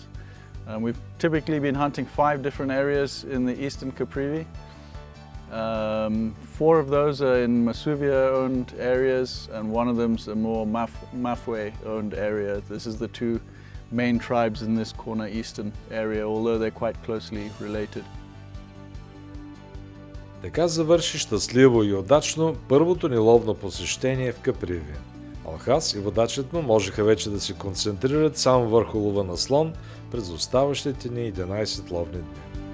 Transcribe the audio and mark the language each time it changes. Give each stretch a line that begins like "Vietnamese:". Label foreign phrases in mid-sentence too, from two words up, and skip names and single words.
English: We've typically been hunting 5 different areas in the eastern Caprivi. 4 of those are in Masuvia-owned areas, and one of them's a more Mafwe-owned area. This is the 2 main tribes in this corner eastern area, although they're quite closely related.
Bulgarian: Така завърши щастливо и удачно първото ни ловно посещение в Каприви. Алхас и водачът му можеха вече да се концентрират само върху лова на слон през оставащите ни 11 ловни дни.